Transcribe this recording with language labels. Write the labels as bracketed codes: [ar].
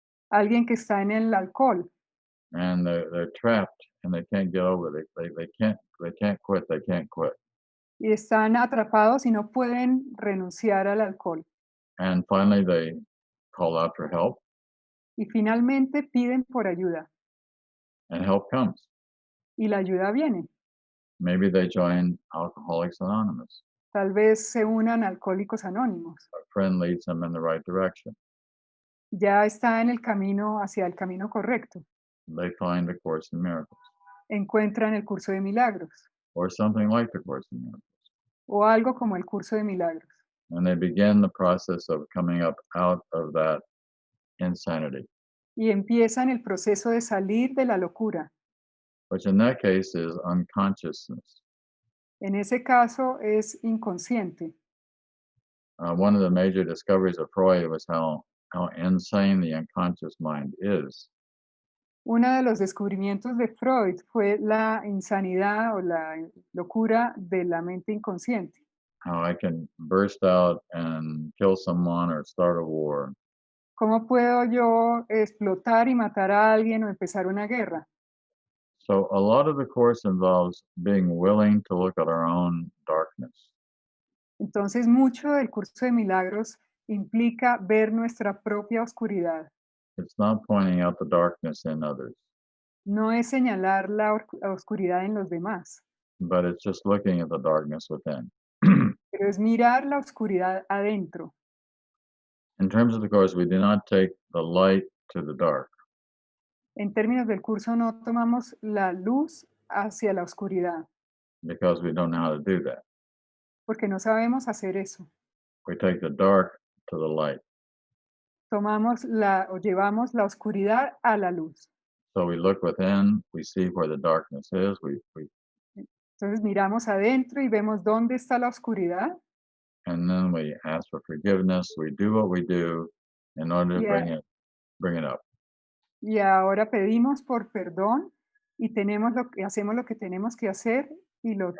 [es] alguien que está en el alcohol [en] and they're trapped and they can't get over it. They can't quit. They can't quit. [es] y están atrapados y no pueden renunciar al alcohol. [en] And finally, they call out for help, [es] Y finalmente piden por ayuda [en] and help comes. [es] y la ayuda viene. [en] Maybe they join Alcoholics Anonymous. [es] Tal vez se unan a Alcohólicos Anónimos. [en] A friend leads them in the right direction. [es] Ya está en el camino hacia el camino correcto. [en] They find A Course in Miracles [es] Encuentran el curso de milagros [en] or something like The Course in Miracles. [es] o algo como el curso de milagros. [en] And they begin the process of coming up out of that insanity, [es] Y empiezan el proceso de salir de la locura. [en] which in that case is unconsciousness. [es] En ese caso es inconsciente. [en] One of the major discoveries of Freud was how insane the unconscious mind is. [es] Uno de los descubrimientos de Freud fue la insanidad o la locura de la mente inconsciente. [en] How I can burst out and kill someone or start a war. [es] ¿Cómo puedo yo explotar y matar a alguien o empezar una guerra? [en] So a lot of the course involves being willing to look at our own darkness. [es] Entonces, mucho del curso de milagros implica ver nuestra propia oscuridad. [en] It's not pointing out the darkness in others, [es] No es señalar la oscuridad en los demás, [en] but it's just looking at the darkness within. [es] pero pero es mirar la oscuridad adentro. [en] In terms of the Course, we do not take the light to the dark. [es] En términos del curso, no tomamos la luz hacia la oscuridad, [en] Because we don't know how to do that. [es] porque no sabemos hacer eso. [en] We take the dark to the light. [es] Tomamos o llevamos la oscuridad a la luz. [en] So we look within, we see where the darkness is, we [es] Entonces miramos adentro y vemos dónde está la oscuridad [en] and then we ask for forgiveness. We do what we do in order to Yeah. bring it up [es] y ahora pedimos por perdón y hacemos lo que tenemos que hacer y